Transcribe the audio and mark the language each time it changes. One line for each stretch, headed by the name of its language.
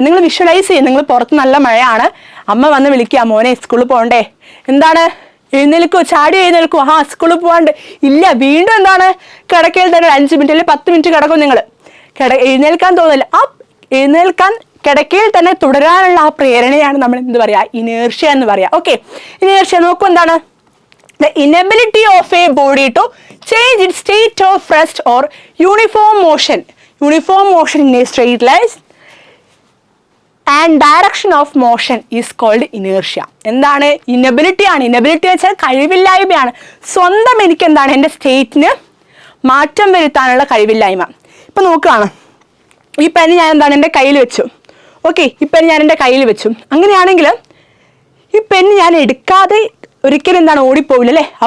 Malayalam: നിങ്ങൾ വിഷ്വലൈസ് ചെയ്യും, നിങ്ങൾ പുറത്ത് നല്ല മഴയാണ്, അമ്മ വന്ന് വിളിക്കുക, മോനെ സ്കൂളിൽ പോകണ്ടേ, എന്താണ് എഴുന്നേൽക്കുമോ, ചാടി എഴുന്നേൽക്കുമോ, ആ സ്കൂളിൽ പോകാണ്ട് ഇല്ല, വീണ്ടും എന്താണ് കിടക്കയിൽ തന്നെ 5 മിനിറ്റ് അല്ലെങ്കിൽ 10 മിനിറ്റ് കിടക്കും. നിങ്ങൾ എഴുന്നേൽക്കാൻ തോന്നില്ല, ആ എഴുന്നേൽക്കാൻ കിടക്കയിൽ തന്നെ തുടരാനുള്ള ആ പ്രേരണയാണ് നമ്മൾ എന്ത് പറയാ, ഇനേർഷ്യ എന്ന് പറയാം. ഓക്കെ, ഇനേർഷ്യ നോക്കൂ, എന്താണ്
English: the inability of a body to change its state of rest or uniform motion in a straight line and direction of motion is called inertia.
Malayalam: എന്താണ്, ഇനബിലിറ്റി ആണ്. ഇനബിലിറ്റി വെച്ചാൽ കഴിവില്ലായ്മയാണ്. സ്വന്തം എനിക്ക് എന്താണ്, എൻ്റെ സ്റ്റേറ്റിന് മാറ്റം വരുത്താനുള്ള കഴിവില്ലായ്മ. ഇപ്പൊ നോക്കുകയാണ്, ഈ പെൻ ഞാൻ എന്താണ് എൻ്റെ കയ്യിൽ വെച്ചു. ഓക്കെ, ഈ പെൻ ഞാൻ എൻ്റെ കയ്യിൽ വെച്ചു. അങ്ങനെയാണെങ്കിൽ ഈ പെൻ ഞാൻ എടുക്കാതെ ഒരിക്കലും എന്താണ് ഓടിപ്പോവില്ല അല്ലേ.